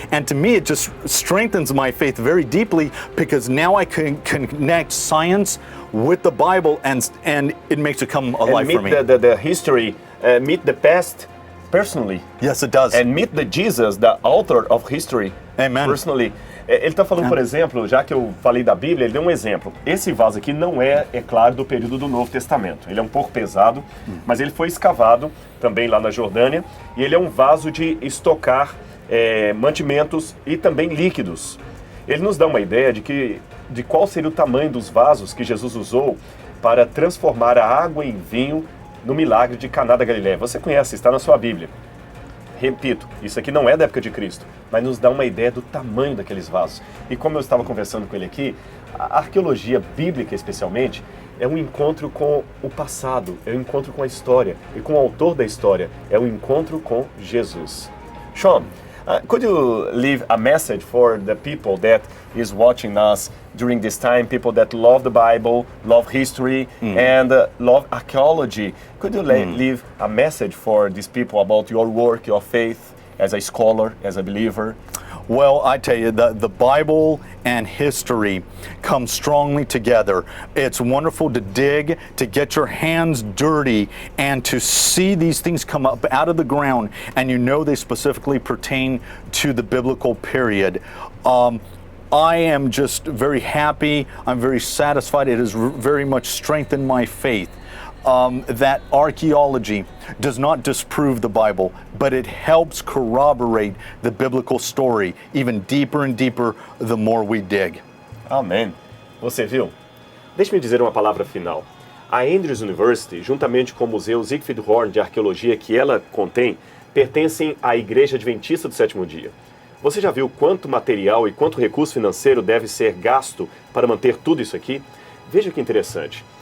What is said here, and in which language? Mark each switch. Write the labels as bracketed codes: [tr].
[en] And to me, it just strengthens my faith very deeply, because now I can connect science with the Bible, and it makes it come alive for me. And meet the history, meet the past personally. Yes, it does. And meet the Jesus, the author of history, Amen. Personally. [pt] Ele está falando, por exemplo, já que eu falei da Bíblia, ele deu um exemplo. Esse vaso aqui não é claro, do período do Novo Testamento. Ele é um pouco pesado, mas ele foi escavado também lá na Jordânia, e ele é um vaso de estocar mantimentos e também líquidos. Ele nos dá uma ideia de qual seria o tamanho dos vasos que Jesus usou para transformar a água em vinho no milagre de Caná da Galileia. Você conhece, está na sua Bíblia. Repito, isso aqui não é da época de Cristo, mas nos dá uma ideia do tamanho daqueles vasos. E como eu estava conversando com ele aqui, a arqueologia bíblica especialmente é um encontro com o passado, é um encontro com a história, e com o autor da história, é um encontro com Jesus. [en] Sean, could you leave a message for the people that is watching us during this time, people that love the Bible, love history, and love archaeology? Could you leave a message for these people about your work, your faith, as a scholar, as a believer? Well, I tell you, the Bible and history come strongly together. It's wonderful to dig, to get your hands dirty, and to see these things come up out of the ground, and you know they specifically pertain to the biblical period. I am just very happy. I'm very satisfied. It has very much strengthened my faith. That archaeology does not disprove the Bible, but it helps corroborate the biblical story even deeper and deeper the more we dig. [pt] Amém. Você viu? Deixe-me dizer uma palavra final. A Andrews University, juntamente com o Museu Siegfried Horn de Arqueologia que ela contém, pertencem à Igreja Adventista do Sétimo Dia. Você já viu quanto material e quanto recurso financeiro deve ser gasto para manter tudo isso aqui? Veja que interessante.